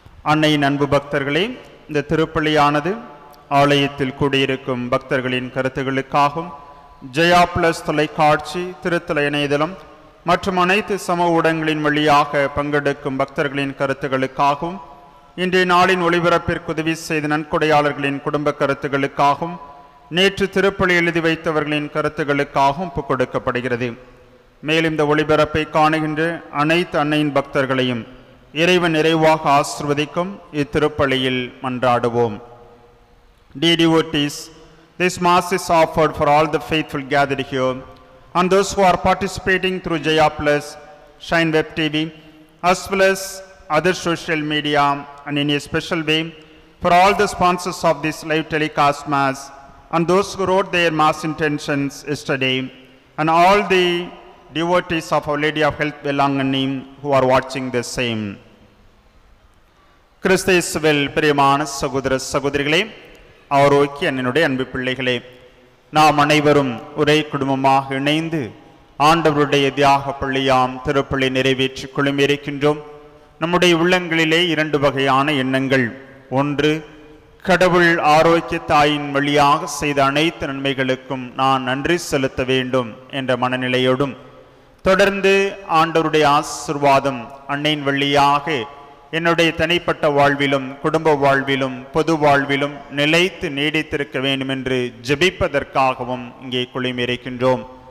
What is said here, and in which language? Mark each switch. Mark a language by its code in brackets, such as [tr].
[ta] அன்னையின் அன்பு பக்தர்களே, இந்த திருப்பலியானது ஆலயத்தில் கூடியிருக்கும் பக்தர்களின் கருத்துகளுக்காகவும் ஜெயா பிளஸ் தொலைக்காட்சி, திருத்தல இணையதளம் மற்றும் அனைத்து சமூக ஊடகங்களின் வழியாக பங்கெடுக்கும் பக்தர்களின் கருத்துகளுக்காகவும் இன்றைய நாளின் ஒளிபரப்பிற்கு உதவி செய்த நன்கொடையாளர்களின் குடும்ப கருத்துகளுக்காகவும் நேற்று திருப்பலி எழுதி வைத்தவர்களின் கருத்துகளுக்காகவும் ஒப்புக் கொடுக்கப்படுகிறது. மேலும் இந்த ஒளிபரப்பை காணுகின்ற அனைத்து அன்னையின் பக்தர்களையும் இறைவன் நிறைவாக ஆசிர்வதிக்கும் இத்திருப்பலியில் மன்றாடுவோம். [en] Dear devotees, this mass is offered for all the faithful gathered here and those who are participating through Jaya Plus, Shine Web TV, as well as other social media, and in a special way for all the sponsors of this live telecast mass and those who wrote their mass intentions yesterday, and all the devotees of Our Lady of Health Velangani who are watching the same. [ta] கிறிஸ்தேசுவில் பிரியமான சகோதர சகோதரிகளே, ஆரோக்கிய அண்ணனுடைய அன்பு பிள்ளைகளே, நாம் அனைவரும் ஒரே குடும்பமாக இணைந்து ஆண்டவருடைய தியாக பள்ளியாம் திருப்பலி நிறைவேற்றி குழுமியிருக்கின்றோம். நம்முடைய உள்ளங்களிலே இரண்டு வகையான எண்ணங்கள். ஒன்று, கடவுள் ஆரோக்கிய தாயின் வழியாக செய்த அனைத்து நன்மைகளுக்கும் நான் நன்றி செலுத்த வேண்டும் என்ற மனநிலையோடும், தொடர்ந்து ஆண்டவருடைய ஆசீர்வாதம் அன்னையின் வழியாக என்னுடைய தனிப்பட்ட வாழ்விலும் குடும்ப வாழ்விலும் பொது வாழ்விலும் நிலைத்து நீடித்திருக்க வேண்டும் என்று ஜெபிப்பதற்காகவும் இங்கே குழுமியிருக்கின்றோம்.